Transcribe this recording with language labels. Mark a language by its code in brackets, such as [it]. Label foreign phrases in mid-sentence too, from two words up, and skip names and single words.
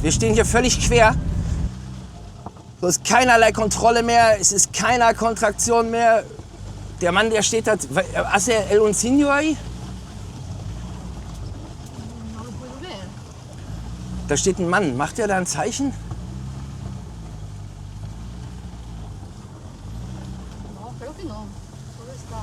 [de] Wir stehen hier völlig quer. So ist keinerlei Kontrolle mehr, es ist keiner Kontraktion mehr. Der Mann, der steht da, [es] hace el un signo ahí? No lo puedo ver. [de] Da steht ein Mann, macht der da ein Zeichen? [es] No, creo que no. Todo está.